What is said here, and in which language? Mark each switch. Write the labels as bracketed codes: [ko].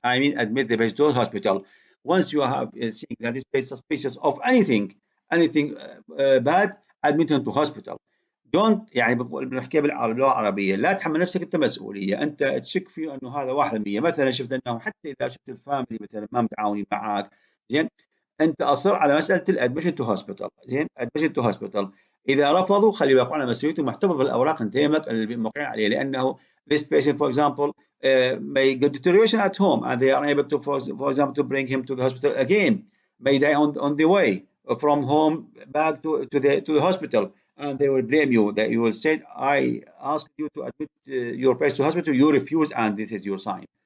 [en] I mean, admit the patient to the hospital. Once you have seen that this patient is suspicious of anything bad, admit him to hospital. Don't [ar] يعني بنحكيها باللغه العربيه، لا تحمل نفسك انت مسؤوليه، انت تشك فيه انه هذا 1%، مثلا شفت انه حتى اذا شفت الفاميلي مثلا ما متعاونين معك، زين، انت اصر على مساله [en] الادمشن to hospital, [ar] زين، [en] Admission to hospital. [ar] اذا رفضوا خلي يوقعون على مسؤوليتهم، محتفظ بالأوراق انت يمك اللي موقعين عليه، لانه [en] this patient, for example, may get deterioration at home and they are unable to, for example, to bring him to the hospital again, may die on the way from home back to the hospital, and they will blame you, that you will say, I asked you to admit your patient to hospital, you refuse, and this is your sign.